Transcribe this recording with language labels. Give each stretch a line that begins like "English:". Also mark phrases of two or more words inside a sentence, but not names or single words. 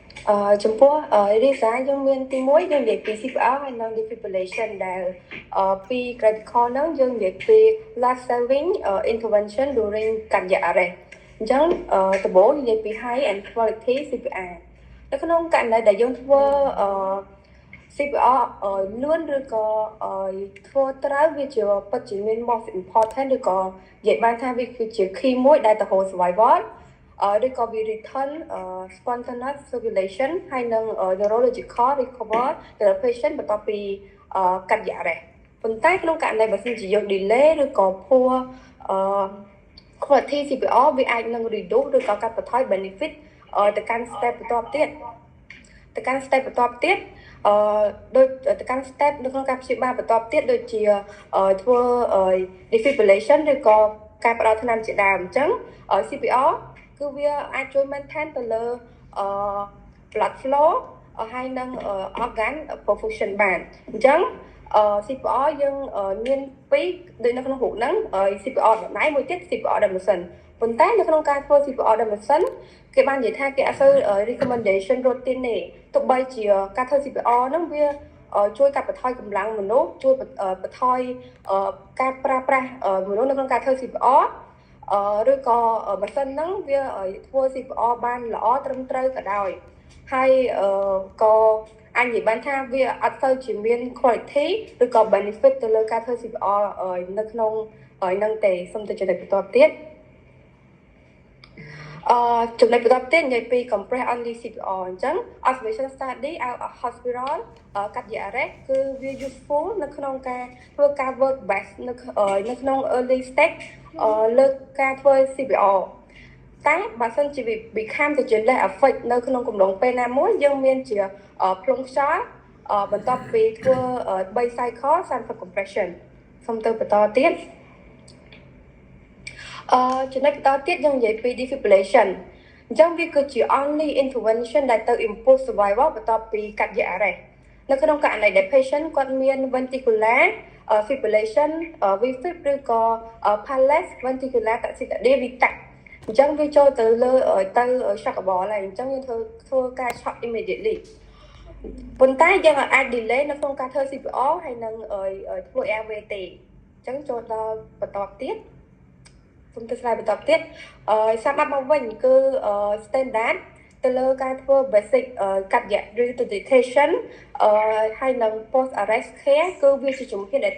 Khmer: ចំពោះរីសាយើងមានទី1យើងនិយាយពី CPR ហើយនិង defibrillation ដែលពី critical ហ្នឹងយើងនិយាយពី
English: life saving intervention during cardiac arrest
Khmer: អញ្ចឹង ដំបូងនិយាយពី
English: high and quality CPR
Khmer: នៅក្នុងករណីដែលយើងធ្វើCPR លឿនឬក៏ធ្វើត្រូវវា ជាពិតជាមាន
English: most important
Khmer: ឬក៏និយាយបានថាវាគឺជា key មួយដែលទៅ
English: hold survival
Khmer: ឬក៏វា
English: return spontaneous circulation
Khmer: ហើយនឹង
English: neurological recover
Khmer: ទៅដល់ patient បន្ទាប់ពីកាត់យ៉ារ៉េសប៉ុន្តែក្នុងករណីបើសិនជាយើង delay ឬក៏
English: poor quality CPR
Khmer: វាអាចនឹង reduce ឬក៏កាត់បន្ថយ benefit ទៅកាន់ step បន្ទាប់ទៀត ដូចទៅកាន់ step នៅក្នុងការព្យាបាលបន្ទាប់ទៀតដូចជាធ្វើ defibrillation ឬក៏ការផ្ដល់ថ្នាំជាដើមអញ្ចឹង CPR គឺវាអាចជួយ maintain ទៅលើ
English: blood flow
Khmer: ហើយ នឹង
English: organ perfusion
Khmer: បានអញ្ចឹងCPR យើងមាន2ដូចនៅក្នុងរូបហ្នឹង CPR ដដែលមួយទៀត CPR ដោយ machine ប៉ុន្តែនៅក្នុងការធ្វើ CPR ដោយ machine គេបាននិយាយថាគេអត់សូវ
English: recommendation routine
Khmer: ទេទោះបីជាការធ្វើ CPR ហ្នឹងវាជួយកាត់បន្ថយកម្លាំងមនុស្សជួយបន្ថយការប្រើប្រាស់មនុស្សនៅក្នុងការធ្វើ CPR ឬក៏ម៉ាស៊ីនហ្នឹងវាធ្វើ CPR បានល្អត្រឹមត្រូវក៏ដោយហើយក៏អាចនិយាយបានថាវាអត់ទៅជាមាន quality ឬក៏ benefit ទៅលើការធ្វើ CPR នៅក្នុងហ្នឹងទេសូមទៅចំណុចបន្ទាប់ទៀត ចំណុចបន្ទាប់ទៀតនិយាយពី
English: compress only CPR
Khmer: អញ្ចឹង
English: observation study out of hospital cardiac arrest
Khmer: គឺវា useful នៅក្នុងការធ្វើការ
English: work best
Khmer: នៅក្នុង
English: early stage
Khmer: លើការធ្វើ CPR តែបើសិនជា become ទៅជា
English: less effect
Khmer: នៅក្នុងកំឡុងពេលណាមួយយើងមានជាភ្លុងខ្យល់បន្ទាប់ពីធ្វើ
English: 3 cycle central compression
Khmer: សូមទៅបន្តទៀតចំណុចបន្តទៀត យើងនិយាយពី defibrillation អញ្ចឹងវាគឺជា
English: only intervention
Khmer: ដែលទៅ improve survival បន្ទាប់ពី
English: cardiac arrest
Khmer: នៅក្នុងករណីដែល patient គាត់មាន
English: ventricular fibrillation VFib
Khmer: ឬក៏
English: palace ventricular tachycardia VTAC
Khmer: អញ្ចឹងវាចូលទៅលើទៅ shockable ហើយអញ្ចឹងយើងធ្វើការ
English: shock immediately
Khmer: ប៉ុន្តែយើងអាច delay នៅ ក្នុងការធ្វើ CPR ហើយនឹងធ្វើ airway ទេអញ្ចឹងចូលដល់បន្តទៀតសូមទៅ slide បន្តទៀតសម្រាប់មកវិញគឺ standard ទៅលើការធ្វើ
English: basic cardiac resuscitation
Khmer: ហើយនឹង
English: post arrest care
Khmer: គឺវាជាជំហានដែល